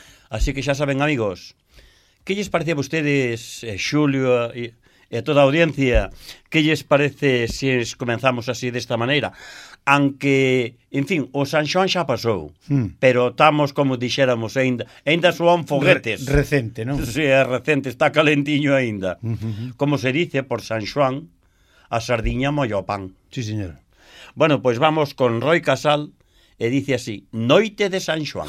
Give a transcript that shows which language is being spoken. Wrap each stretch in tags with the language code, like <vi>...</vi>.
<es>Así que ya saben, amigos, ¿qué les parece a ustedes, Xulio y</es> <gl>a toda a audiencia?</gl> <es>¿Qué les parece si comenzamos así de esta manera? Aunque, en fin, o San Xoán ya pasó, pero estamos, como dijéramos,</es> <gl>ainda son foguetes. Recente, ¿no?</gl> <es>Sí, es recente, está calentiño ainda.</es> <gl>Como se dice por San Xoán, a sardiña molla o pan.</gl> <es>Sí, señor. Bueno, pues vamos con Roy Casal, y dice así: Noite de San Xoán.</es>